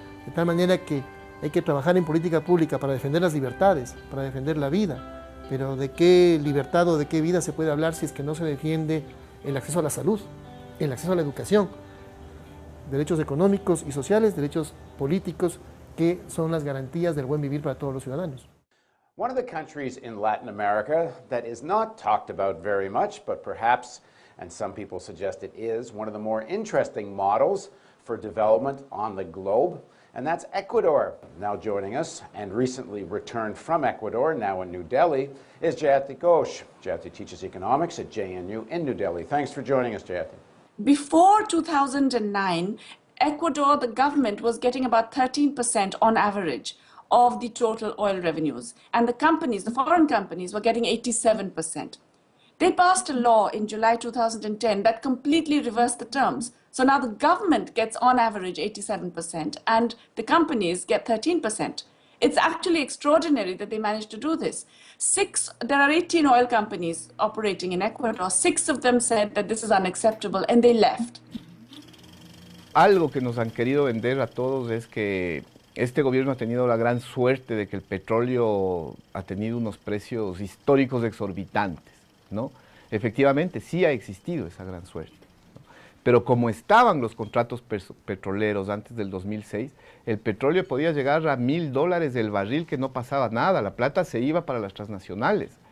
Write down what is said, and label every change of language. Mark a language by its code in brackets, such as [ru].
[es] De tal manera que hay que trabajar en política pública para defender las libertades, para defender la vida, pero ¿de qué libertad o de qué vida se puede hablar si es que no se defiende el acceso a la salud, el acceso a la educación? Derechos económicos y sociales, derechos políticos, que son las garantías del buen vivir para todos los ciudadanos. [en] One of the countries in Latin America that is not talked about very much, but perhaps, and some people suggest it is, one of the more interesting models for development on the globe, and that's Ecuador. Now joining us, and recently returned from Ecuador, now in New Delhi, is Jayati Ghosh. Jayati teaches economics at JNU in New Delhi. Thanks for joining us, Jayati. Before 2009, Ecuador, the government was getting about 13% on average of the total oil revenues. And the companies, the foreign companies, were getting 87%. They passed a law in July 2010 that completely reversed the terms. So now the government gets on average 87% and the companies get 13%. It's actually extraordinary that they managed to do this. There are 18 oil companies operating in Ecuador. 6 of them said that this is unacceptable and they left. [es] Algo que nos han querido vender a todos es que este gobierno ha tenido la gran suerte de que el petróleo ha tenido unos precios históricos exorbitantes, ¿no? Efectivamente, sí ha existido esa gran suerte, ¿no? Pero como estaban los contratos petroleros antes del 2006, el petróleo podía llegar a $1.000 del barril, que no pasaba nada, la plata se iba para las transnacionales.